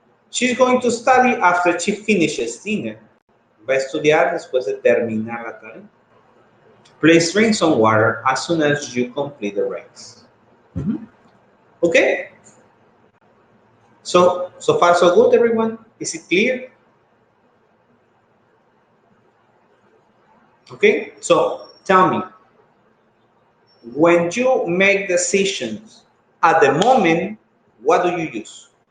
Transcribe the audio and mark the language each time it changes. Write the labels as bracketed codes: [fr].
[en] She's going to study after she finishes dinner. [es] Va a estudiar después de terminar la tarea. [en] Please drink some water as soon as you complete the race. Okay? So far so good, everyone? Is it clear? Okay, so tell me, when you make decisions at the moment, what do you use?